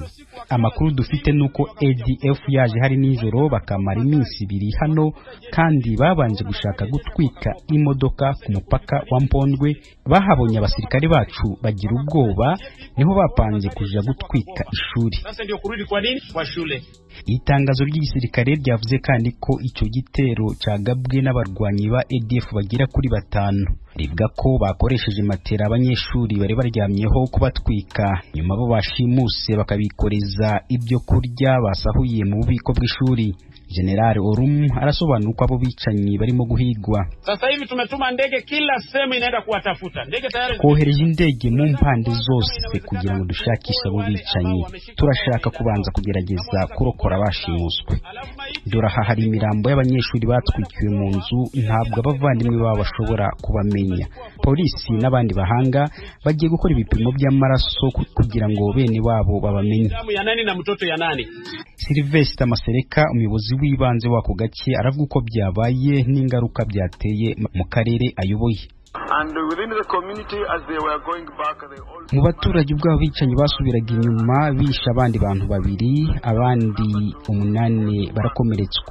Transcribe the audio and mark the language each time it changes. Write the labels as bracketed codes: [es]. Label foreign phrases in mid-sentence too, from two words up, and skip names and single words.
[rw] Amakuru dufite nuko ADF yaje hari nijoro bakamara iminsi 2 hano, kandi babanje gushaka gutwika imodoka ku mupaka wa Mpondwe. Bahabonye abasirikare bacu bagira ubwoba, niho bapanje kuja gutwika ishuri. [sw] Sasa ndio kurudi kwa nini kwa shule. [rw] Itangazo ry'igisirikare ryavuze kandi ko icyo gitero cyagabwe n'abarwanyi ba ADF bagira kuri 5. Rivuga ko bakoresheje matera abanyeshuri bari baryamyeho kubatwika, nyuma bo bashimuse bakabikoreza ibyo kurya basahuye mu bubiko bw'ishuri. General Orum arasobanura uko abo bicanyi barimo guhigwa. [sw] Sasa hivi tumetuma ndege kila sehemu inaenda kuwatafuta. Ndege tayari [rw] kohereje indege mu mpande zose kugira ngo dushakishe abo bicanyi. Turashaka kubanza kugerageza kurokora abashimuswe. Dore aha hari imirambo y'abanyeshuri batwikiwe mu nzu, ntabwo abavandimwe babo bashobora kubamenya. Polisi n'abandi bahanga bagiye gukora ibipimo by'amaraso kugira ngo bene wabo babamenye. [sw] ya nani na mtoto ya nani. [rw] Sylvester Masereka, umuyobozi w'ibanze wako gace, aravuga uko byabaye n'ingaruka byateye mu karere ayoboye. Mu baturage ubwabo bicanyi basubiraga inyuma, bisha abandi bantu 2, abandi 8 barakomeretswa.